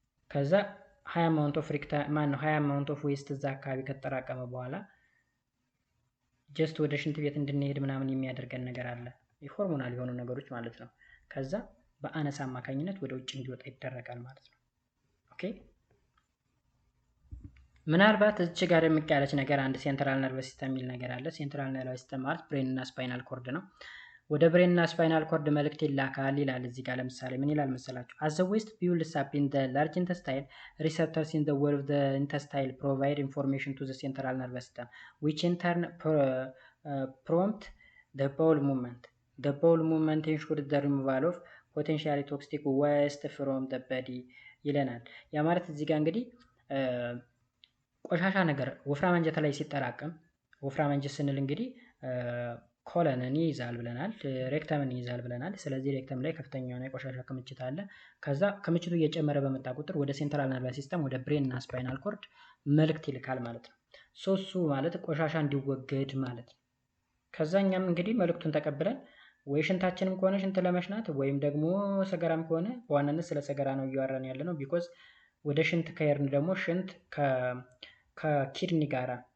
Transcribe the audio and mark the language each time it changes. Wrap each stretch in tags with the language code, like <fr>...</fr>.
<am>ከዛ 20 አማውንት ኦፍ ዌስት እዛ አካባቢ ከተጠራቀመ በኋላ ጀስት ወደ ሽንት ቤት እንድንሄድ ምናምን የሚያደርገን ነገር አለ። ሆርሞናል የሆኑ ነገሮች ማለት ነው። ከዛ በአነስ አማካኝነት ወደ ውጭ እንዲወጣ ይደረጋል ማለት ነው። ኦኬ። ምናልባት እዚህ ጋር የሚቀያለች ነገር አንድ ሴንትራል ነርቨስ ሲስተም የሚል ነገር አለ። ሴንትራል ነርቨስ ሲስተም ማለት ብሬን እና ስፓይናል ኮርድ ነው። ወደ ብሬን እና ስፓይናል ኮርድ መልእክት ይላካል ይላል። እዚህ ጋር ለምሳሌ ምን ይላል መሰላችሁ?</am> <en>as the waste builds up in the large intestine, receptors in the wall of the intestine provide information to the central nervous system which in turn prompt the bowel movement. The bowel movement ensures the removal of potentially toxic waste from the body</en> <am>ይለናል። ያ ማለት እዚህ ጋር እንግዲህ ቆሻሻ ነገር ወፍራም አንጀት ላይ ሲጠራቀም፣ ወፍራም አንጀት ስንል እንግዲህ ኮለንን ይይዛል ብለናል፣ ሬክተምን ይይዛል ብለናል። ስለዚህ ሬክተም ላይ ከፍተኛ የሆነ የቆሻሻ ክምችት አለ። ከዛ ክምችቱ እየጨመረ በመጣ ቁጥር ወደ ሴንትራል ነርቨስ ሲስተም ወደ ብሬን እና ስፓይናል ኮርድ መልእክት ይልካል ማለት ነው። ሶሱ ማለት ቆሻሻ እንዲወገድ ማለት ነው። ከዛ እኛም እንግዲህ መልእክቱን ተቀብለን ወይ ሽንታችንም ከሆነ ሽንት ለመሽናት ወይም ደግሞ ሰገራም ከሆነ በዋናነት ስለ ሰገራ ነው እያወራን ያለ ነው። ቢኮዝ ወደ ሽንት ከሄድን ደግሞ ሽንት ከኪድኒ ጋራ</am>